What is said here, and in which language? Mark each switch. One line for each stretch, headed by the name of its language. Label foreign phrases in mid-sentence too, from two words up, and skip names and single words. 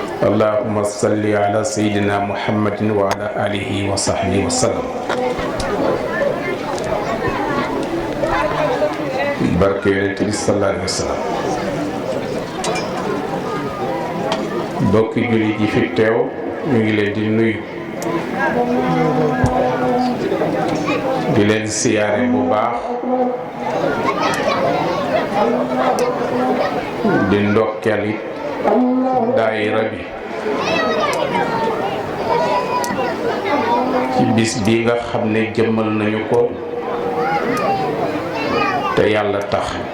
Arabic: اللهم صل على سيدنا محمد وعلى آله وصحبه وسلم.
Wolof: barke yonent bi
Arabic: صلى الله عليه وسلم.
Wolof: bokki jullit yi fi teew ñu ngi leen di nuyu di leen siyaare bu baax di ndokkeel it daayira bi ci bis bi nga xam ne jëmmal nañu ko te yàlla tax